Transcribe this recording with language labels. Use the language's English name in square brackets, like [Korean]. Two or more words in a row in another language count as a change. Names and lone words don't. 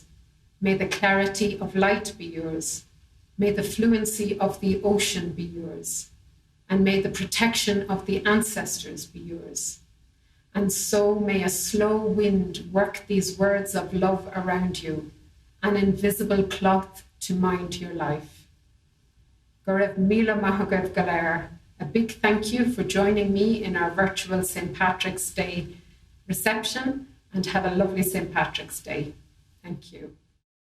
[English] May the clarity of light be yours. May the fluency of the ocean be yours. And may the protection of the ancestors be yours. And so may a slow wind work these words of love around you, an invisible cloth to mind your life. [Irish] Céad Míle maithagad go léir, [English] A big thank you for joining me in our virtual St. Patrick's Day reception, and have a lovely St. Patrick's Day. Thank you.